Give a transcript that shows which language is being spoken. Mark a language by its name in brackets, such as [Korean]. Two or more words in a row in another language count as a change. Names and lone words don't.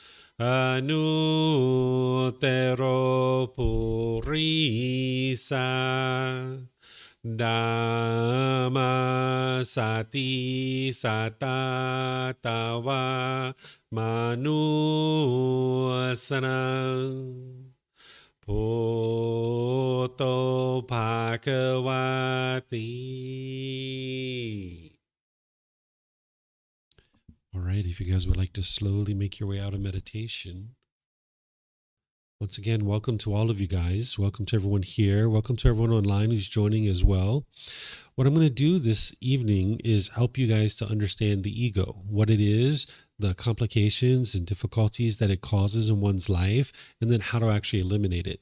[Pali] Anutero Purisa Dhamma Sati Satatawa Manusana Poto Bhagavati. [English] All right, if you guys would like to slowly make your way out of meditation. Once again, welcome to all of you guys. Welcome to everyone here. Welcome to everyone online who's joining as well. What I'm going to do this evening is help you guys to understand the ego, what it is, the complications and difficulties that it causes in one's life, and then how to actually eliminate it.